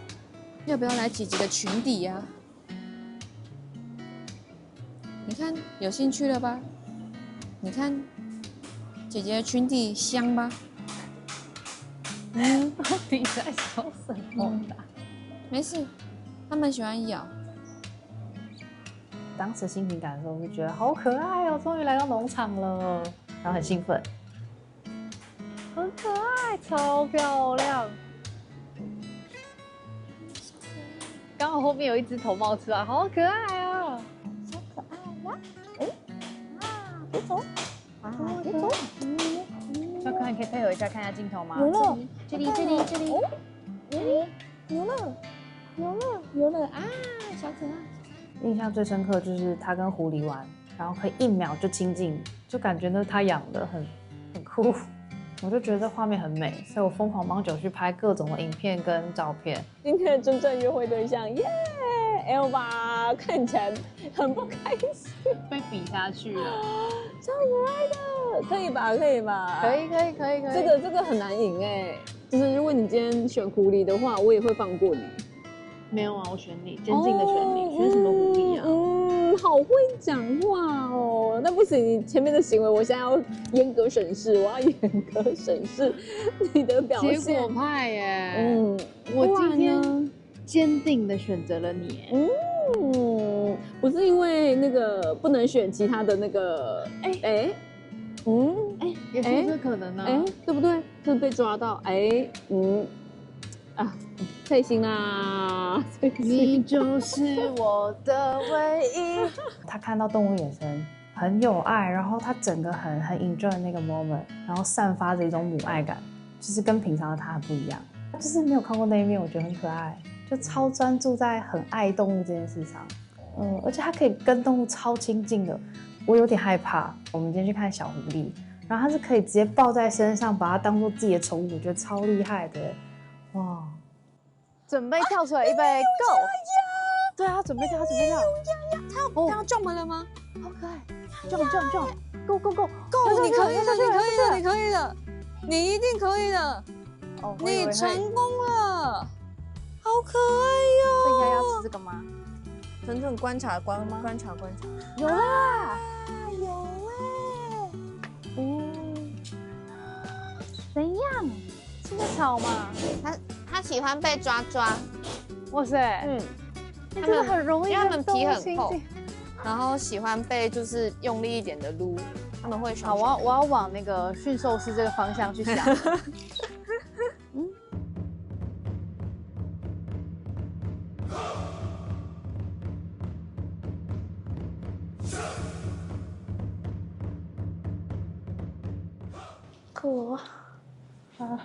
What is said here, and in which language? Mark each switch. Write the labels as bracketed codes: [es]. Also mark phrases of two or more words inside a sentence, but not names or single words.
[zh] 要不要來姐姐的裙底呀？你看，有興趣了吧？你看，姐姐的裙底香吧？到底在說什麼？沒事，他們喜歡咬。當時心情感的時候，就覺得好可愛哦，終於來到農場了，然後很興奮，很可愛，超漂亮。剛好後面有一隻頭冒出來，好可愛啊！別走！啊，別走！小可愛，你可以配合一下，看一下鏡頭嗎？有了，這裡，有了啊，小可愛！印象最深刻就是他跟狐狸玩，然后可以1秒就亲近，就感覺那是他養的，很酷。我就覺得畫面很美，所以我瘋狂幫九旭拍各種的影片跟照片。今天的真正約會對象，耶 ！Elva 看起來很不開心，被比下去了，超可愛的，可以吧？可以吧？可以。這個很難贏哎，就是如果你今天選狐狸的話，我也會放過你。沒有啊，我選你，堅定的選你，選什麼狐狸啊？好會講話哦。那不行，你前面的行為，我現在要嚴格審視，我要嚴格審視你的表現。結果派耶，我今天堅定的選擇了你。不是因為那個不能選其他的那個，也是有可能啊，對不對？是被抓到，蔡心啦，你就是我的唯一。他看到動物眼神很有愛，然後他整個很 enjoy 那個 moment， 然後散發着一種母愛感，就是跟平常的他很不一樣。就是沒有看過那一面，我覺得很可愛，就超專注在很愛動物這件事上。而且他可以跟動物超親近的，我有點害怕。我們今天去看小狐狸，然後他是可以直接抱在身上，把它當做自己的寵物，我覺得超厲害的。哇！準備跳出來，預備 go！ 對啊，準備跳，他要撞門了嗎？好可愛 ！Go！你可以的，你一定可以的，你成功了，好可愛喲！这应该要吃這個嗎？整整觀察，有啦，怎樣？吃個草嘛。他喜歡被抓，哇塞，他們很容易，因為他們皮很厚，然後喜歡被就是用力一點的擼，他們會爽。好，我要往那個馴獸師這個方向去想。酷啊！